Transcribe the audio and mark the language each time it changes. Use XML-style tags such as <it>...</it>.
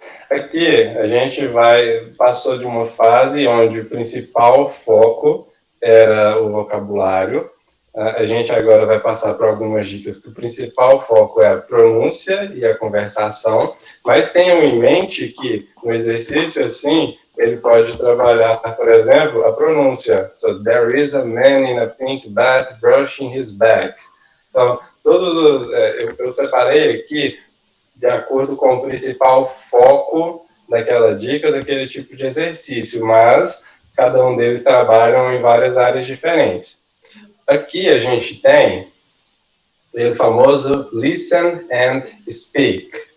<pt>Aqui a gente passou de uma fase onde o principal foco era o vocabulário. A gente agora vai passar por algumas dicas que o principal foco é a pronúncia e a conversação, mas tenham em mente que no exercício assim, ele pode trabalhar, por exemplo, a pronúncia.</pt> <en>So, there is a man in a pink bat brushing his back.</en> <pt>Então, eu separei aqui de acordo com o principal foco daquela dica, daquele tipo de exercício, mas cada um deles trabalham em várias áreas diferentes. Aqui a gente tem o famoso</pt> <en>listen and speak.</en>